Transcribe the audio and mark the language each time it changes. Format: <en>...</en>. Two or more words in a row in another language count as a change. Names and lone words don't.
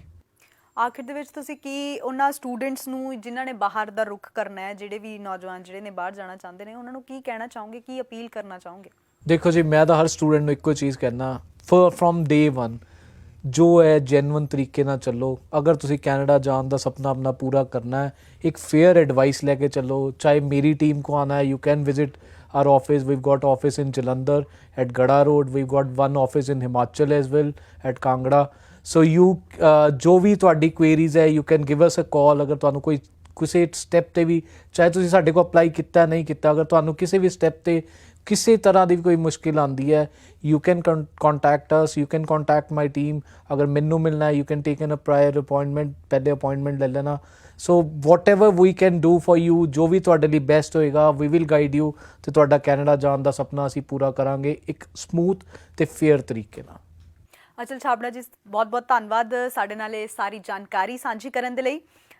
<pa>ਆਖਿਰ ਦੇ ਵਿੱਚ ਤੁਸੀਂ ਕੀ ਉਹਨਾਂ ਸਟੂਡੈਂਟਸ ਨੂੰ ਜਿਨ੍ਹਾਂ ਨੇ ਬਾਹਰ ਦਾ ਰੁਖ ਕਰਨਾ ਹੈ, ਜਿਹੜੇ ਵੀ ਨੌਜਵਾਨ ਜਿਹੜੇ ਨੇ ਬਾਹਰ ਜਾਣਾ ਚਾਹੁੰਦੇ ਨੇ, ਉਹਨਾਂ ਨੂੰ ਕੀ ਕਹਿਣਾ ਚਾਹੋਗੇ, ਕੀ ਅਪੀਲ ਕਰਨਾ ਚਾਹੋਗੇ? ਦੇਖੋ ਜੀ, ਮੈਂ ਤਾਂ ਹਰ ਸਟੂਡੈਂਟ ਨੂੰ ਇੱਕੋ ਚੀਜ਼ ਕਹਿਣਾ,</pa> <en>from day 1</en> <pa>ਜੋ ਹੈ ਜੈਨੂਅਨ ਤਰੀਕੇ ਨਾਲ ਚੱਲੋ। ਅਗਰ ਤੁਸੀਂ ਕੈਨੇਡਾ ਜਾਣ ਦਾ ਸੁਪਨਾ ਆਪਣਾ ਪੂਰਾ ਕਰਨਾ ਹੈ, ਇੱਕ</pa> <en>fair advice</en> <pa>ਲੈ ਕੇ ਚੱਲੋ। ਚਾਹੇ ਮੇਰੀ ਟੀਮ ਕੋ ਆਉਣਾ ਹੈ,</pa> <en>you can visit our office. We've got office in Jalandhar at Gada Road. We've got one office in Himachal as well at Kangra. So you</en> <pa>ਜੋ ਵੀ ਤੁਹਾਡੀ ਕੁਐਰੀਜ਼ ਹੈ,</pa> <en>you can give us a call।</en> <pa>ਅਗਰ ਤੁਹਾਨੂੰ ਕੋਈ ਕਿਸੇ ਸਟੈਪ 'ਤੇ ਵੀ, ਚਾਹੇ ਤੁਸੀਂ ਸਾਡੇ ਕੋਲ ਅਪਲਾਈ ਕੀਤਾ ਨਹੀਂ ਕੀਤਾ, ਅਗਰ ਤੁਹਾਨੂੰ ਕਿਸੇ ਵੀ ਸਟੈਪ 'ਤੇ ਕਿਸੇ ਤਰ੍ਹਾਂ ਦੀ ਵੀ ਕੋਈ ਮੁਸ਼ਕਿਲ ਆਉਂਦੀ ਹੈ,</pa> <en>you can contact us, you can contact my team।</en> <pa>ਅਗਰ ਮੈਨੂੰ ਮਿਲਣਾ ਹੈ,</pa> <en>you can take in a prior appointment,</en> <pa>ਪਹਿਲੇ ਅਪੋਇੰਟਮੈਂਟ ਲੈ ਲੈਣਾ।</pa> <en>so whatever we can do for you,</en> <pa>ਜੋ ਵੀ ਤੁਹਾਡੇ ਲਈ ਬੈਸਟ ਹੋਏਗਾ,</pa> <en>we will guide you,</en> <pa>ਅਤੇ ਤੁਹਾਡਾ ਕੈਨੇਡਾ ਜਾਣ ਦਾ ਸੁਪਨਾ ਅਸੀਂ ਪੂਰਾ ਕਰਾਂਗੇ ਇੱਕ ਸਮੂਥ ਅਤੇ ਫੇਅਰ ਤਰੀਕੇ ਨਾਲ। ਅਚਲ ਛਾਬੜਾ ਜੀ, ਬਹੁਤ ਬਹੁਤ ਧੰਨਵਾਦ ਸਾਡੇ ਨਾਲ ਇਹ ਸਾਰੀ ਜਾਣਕਾਰੀ ਸਾਂਝੀ ਕਰਨ ਦੇ ਲਈ।</pa>